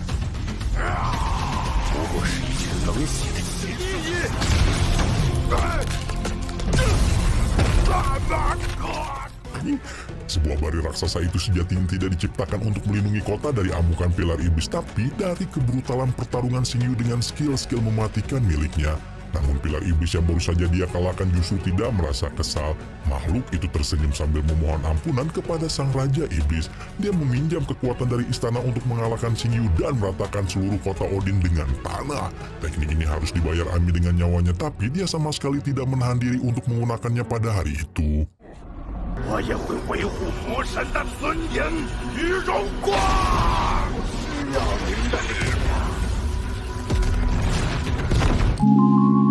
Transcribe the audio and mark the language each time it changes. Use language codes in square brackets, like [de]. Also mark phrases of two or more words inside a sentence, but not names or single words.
[zh] 不过是一群冷血的邪灵。 [id] Sebuah barir raksasa itu sejatinya tidak diciptakan untuk melindungi kota dari amukan pilar iblis, tapi dari kebrutalan pertarungan Xingyu dengan skill-skill mematikan miliknya. Namun pilar iblis yang baru saja dia kalahkan justru tidak merasa kesal. Makhluk itu tersenyum sambil memohon ampunan kepada sang Raja Iblis. Dia meminjam kekuatan dari istana untuk mengalahkan Xingyu dan meratakan seluruh kota Odin dengan tanah. Teknik ini harus dibayar Ami dengan nyawanya, tapi dia sama sekali tidak menahan diri untuk menggunakannya pada hari itu. [zh] 我也会维护魔神的尊严与荣光。让您的力量。